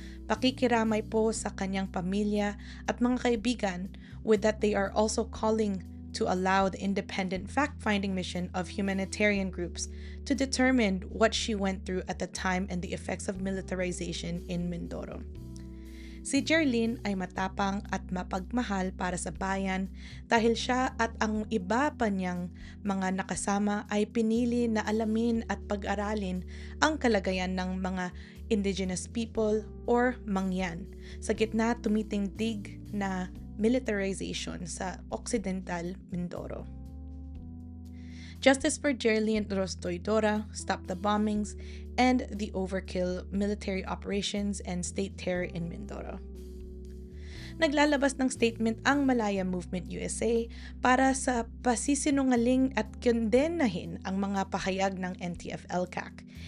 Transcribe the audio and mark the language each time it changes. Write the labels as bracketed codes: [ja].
[tl] Pakikiramay po sa kanyang pamilya at mga kaibigan, [en] with that they are also calling to allow the independent fact-finding mission of humanitarian groups to determine what she went through at the time and the effects of militarization in Mindoro. [tl] Si Jerlyn ay matapang at mapagmahal para sa bayan dahil siya at ang iba pa niyang mga nakasama ay pinili na alamin at pag-aralin ang kalagayan ng mga [en] indigenous people [tl] or mangyan sa gitna tumitindig na militarization sa Occidental Mindoro. [en] Justice for Jerlyn Rose Doydora, stop the bombings and the overkill military operations and state terror in Mindoro. [tl] Naglalabas ng statement ang Malaya Movement USA para sa pasisinungaling at kondenahin ang mga pahayag ng NTF-ELCAC.